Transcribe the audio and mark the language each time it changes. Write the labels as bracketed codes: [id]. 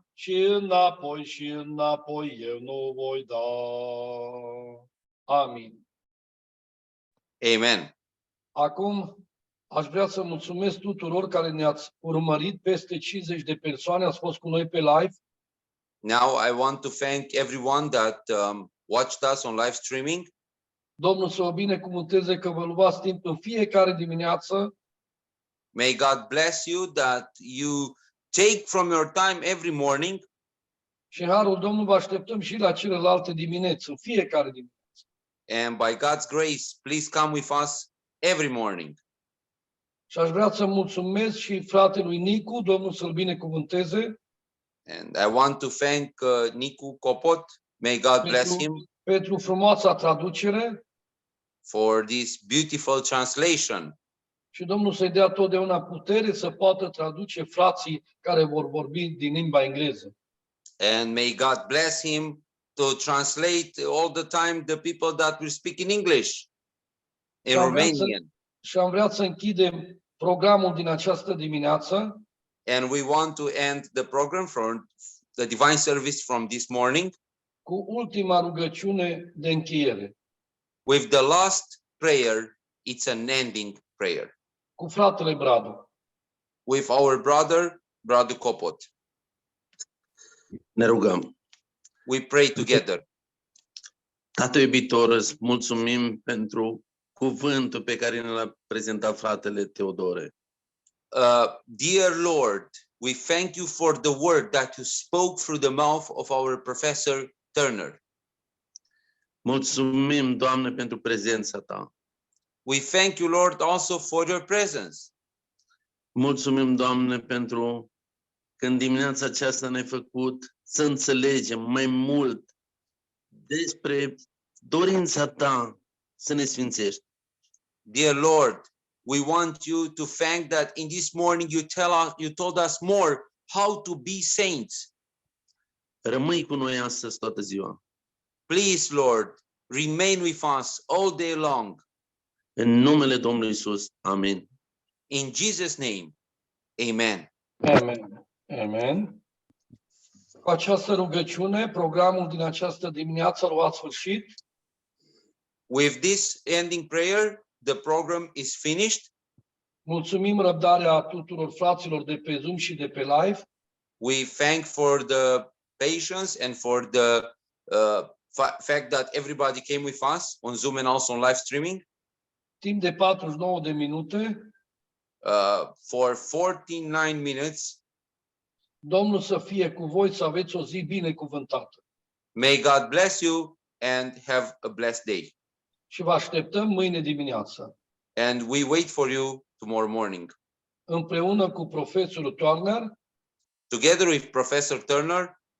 [ro] Și înapoi, eu nu voi da. Amin. [en] Amen. [ro] Acum aș vrea să mulțumesc tuturor care ne-ați urmărit, peste 50 de persoane ați fost cu noi pe live. [en] Now I want to thank everyone that watched us on live streaming. [ro] Domnul să o binecuvânteze că vă luați timp în fiecare dimineață [en] May God bless you that you take from your time every morning, [ro] și în harul Domnului vă așteptăm și la celelalte dimineți, în fiecare dimineață. [en] and by God's grace, please come with us every morning. [ro] Și aș vrea să mulțumesc și fratelui Nicu, Domnul să-l binecuvânteze, [en] And I want to thank Nicu Kopot. May God bless him [ro] pentru frumoasa traducere [en] for this beautiful translation. [ro] și Domnul să-i dea totdeauna putere să poată traduce frații care vor vorbi din limba engleză. [en] And may God bless him to translate all the time the people that will speak in English, in [ro] Și am vrea să- [en] Romanian. [ro] Și am vrea să închidem programul din această dimineață [en] And we want to end the program from the divine service from this morning [ro] cu ultima rugăciune de încheiere, [en] with the last prayer. It's an ending prayer [ro] cu fratele Bradu. [en] with our brother Kopot. [ro] Ne rugăm. [en] We pray together. [ro] Tată iubitor, îți mulțumim pentru cuvântul pe care ne l-a prezentat fratele Teodore. [en] Dear Lord, we thank you for the word that you spoke through the mouth of our professor Turner. [ro] Mulțumim, Doamne, pentru prezența ta. [en] We thank you, Lord, also for your presence. [ro] Mulțumim, Doamne, pentru că în dimineața aceasta ne-ai făcut să înțelegem mai mult despre dorința ta să ne sfințești. [en] Dear Lord, we want you to thank that in this morning you told us more how to be saints. [ro] Rămâi cu noi astăzi toată ziua. [en] Please, Lord, remain with us all day long. [ro] În numele Domnului Iisus. Amin. [en] In Jesus' name, amen. Amen. Amen. [ro] Cu această rugăciune, programul din această dimineață l-a sfârșit. [en] With this ending prayer, the program is finished. [ro] Mulțumim răbdarea tuturor fraților de pe Zoom și de pe live. [en] We thank for the patience and for the fact that everybody came with us on Zoom and also on live streaming. [ro] Timp de 49 de minute, [en] For 49 minutes. [ro] Domnul să fie cu voi, să aveți o zi binecuvântată. [en] May God bless you and have a blessed day. [ro] Și vă așteptăm mâine dimineață, [en] And we wait for you tomorrow morning. [ro] împreună cu profesorul Turner, [en] Together with Professor Turner